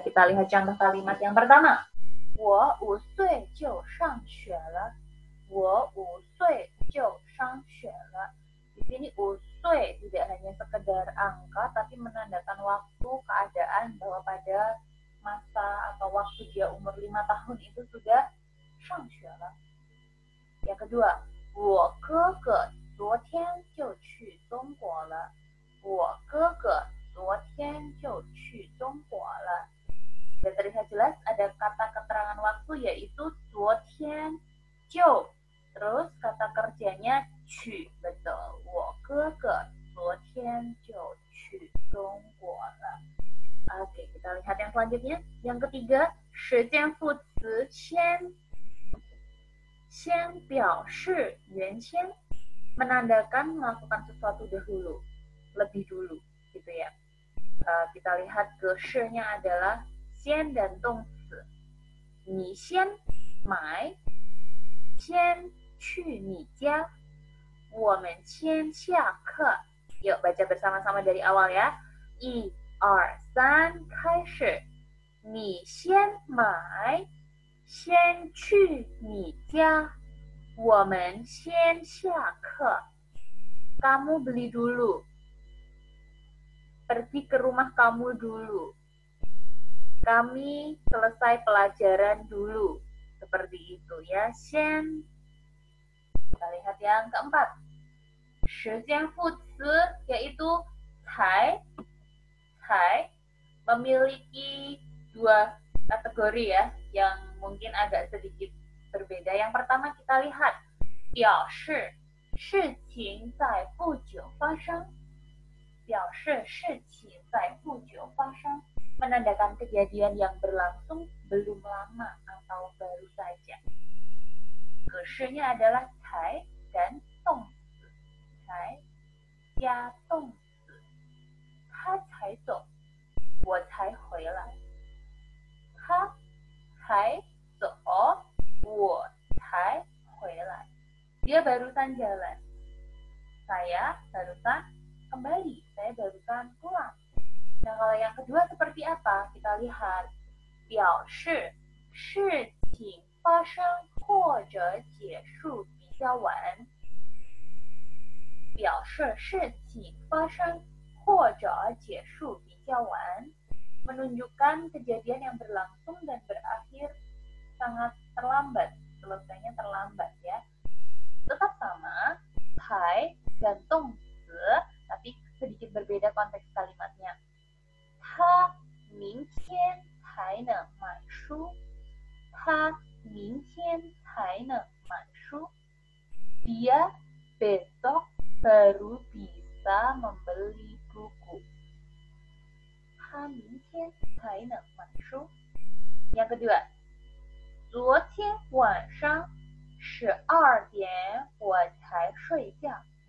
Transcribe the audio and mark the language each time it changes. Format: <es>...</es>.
<id>Kita lihat contoh kalimat yang pertama.</id> <zh>我5岁就上学了. 我5岁就上学了.</zh> <id>Di sini 5岁tidak hanya sekedar angka, tapi menandakan waktu, keadaan bahwa pada masa atau waktu dia umur 5 tahun itu sudah</id> <zh>上学了.</zh> <id>Yang kedua,</id> <zh>我哥哥昨天就去中国了. 我哥哥昨天就去中国了.</zh> <id>Dan terlihat jelas ada kata keterangan waktu yaitu 昨天 就, terus kata kerjanya 去, betul.</id> <zh>我哥哥昨天就去中国了.</zh> <id>Oke, kita lihat yang selanjutnya. Yang ketiga,</id> <zh>时间副词先表示原先,</zh> <id>menandakan melakukan sesuatu dahulu, lebih dulu, gitu ya. Kita lihat 格式nya adalah 先 dan 动词.</id> <zh>你先买, 先去你家, 我们先下课.</zh> <id>Yuk baca bersama-sama dari awal ya.</id> <zh>1, 2, 3, 开始. 你先买, 先去你家, 我们先下课.</zh> <id>Kamu beli dulu. Pergi ke rumah kamu dulu. Kami selesai pelajaran dulu. Seperti itu ya. 先. Kita lihat yang keempat. 时间副词 yaitu 才 memiliki 2 kategori ya, yang mungkin agak sedikit berbeda. Yang pertama kita lihat</id> <zh>表示事情在不久发生. 表示事情在不久发生,</zh> <id>menandakan kejadian yang berlangsung belum lama atau baru saja. 格式nya adalah 才 dan 动词.</id> <zh>才加动词.他才走, 我才回来. 他才走, 我才回</zh> <id>Dia barusan jalan. Saya barusan kembali. Saya barusan pulang. Nah, kalau yang kedua seperti apa? Kita lihat.</id> <zh>表示事情发生或者结束比较晚。表示事情发生或者结束比较晚。</zh> <id>Menunjukkan kejadian yang berlangsung dan berakhir sangat terlambat. Selesainya terlambat ya. Tetap sama, 才 dan 动词, tapi sedikit berbeda konteks kalimatnya.</id> <zh>他明天才能买书. 他明天才能买书.</zh> <id>Dia besok baru bisa membeli buku.</id> <zh>他明天才能买书.</zh> <id>Yang kedua,</id> <zh>昨天晚上12点我才睡觉.</zh>